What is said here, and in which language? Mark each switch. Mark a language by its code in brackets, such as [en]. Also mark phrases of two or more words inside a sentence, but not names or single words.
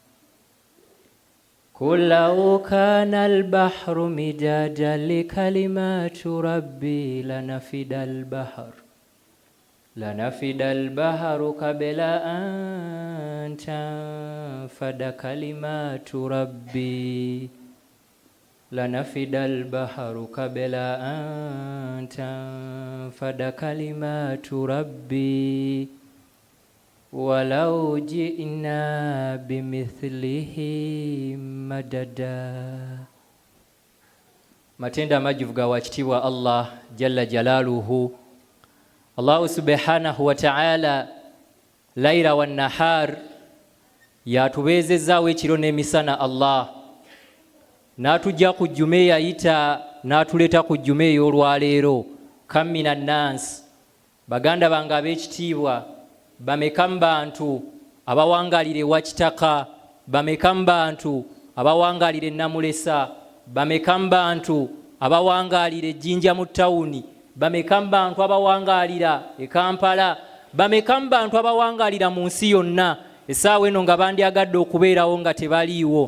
[ar] قل لو كان البحر مدادا لكلمات ربي لنفد البحر قبل أن تنفد كلمات ربي لنفد البحر قبل أن تنفد كلمات ربي ولو جئنا بمثله مددا. [lg] Matenda majuvu ga wakitiibwa [ar] الله جل جلاله. الله سبحانه وتعالى ليلا ونهارا [lg] yatubeezezaawo ekiro n'emisana. Allah n'atujja ku jjuma eyayita n'atuleeta ku jjuma ey'olwaleero. Kamina nansi, baganda bange ab'ekitiibwa, bameka mu bantu abawangalire Wakitaka, bameka mu bantu abawangalire Namulesa, bameka mu bantu abawangalire Jinja mu tawuni, bameka mu bantu abawangalira e Kampala, bameka mu bantu abawangalira mu nsi yonna essaawa eno nga bandyagadde okubeerawo nga tebaliiwo.